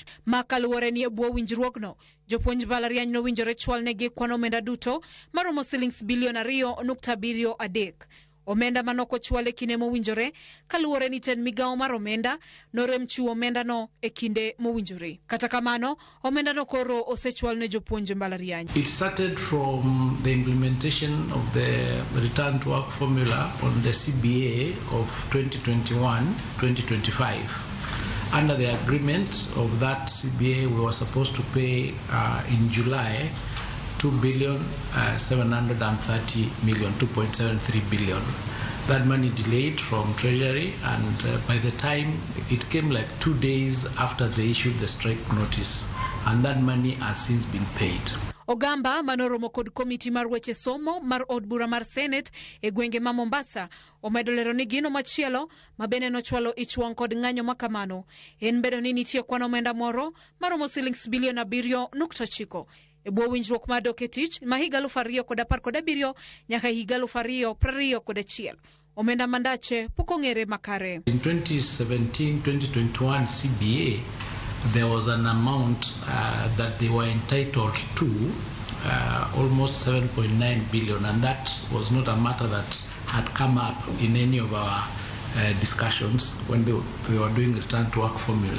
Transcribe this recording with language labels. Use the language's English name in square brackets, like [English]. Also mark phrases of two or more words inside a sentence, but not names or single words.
[Luo (Kenya and Tanzania)] Ma kaluwore ni e bwo winjruokno jopuonj mbalariany nowinjore chwal negi kwan omenda duto maromo shillings bilion 2.73. Omenda manoko chwale kine mowinjore kaluwore ni ten migao mar omenda norem chiwo omenda no e kinde mowinjore. Kata kamano, omenda no koro osechwal ne jopuonj mbalariany. [English] It started from the implementation of the return to work formula on the CBA of 2021-2025. Under the agreement of that CBA, we were supposed to pay in July 2,730,000,000, 2.73 billion. That money delayed from Treasury, and by the time it came like 2 days after they issued the strike notice, and that money has since been paid. [Luo (Kenya and Tanzania)] Ogamba manoromo kod komiti mar weche somo mar od bura mar Senate e gwenge ma Mombasa omedo lero ni gino machielo mabene nochwalo ichwang kod ng'anyo makamano en bedo ni nitie kwan omenda moro maromo shillings bilion 7.9 e bwo winjruok mar dok e tich ma higa 2017 nyaka higa 2021. Omenda mandache pok ong'ere makare. [English] In 2017-2021 CBA, there was an amount that they were entitled to, almost 7.9 billion, and that was not a matter that had come up in any of our discussions when they were doing return to work formula.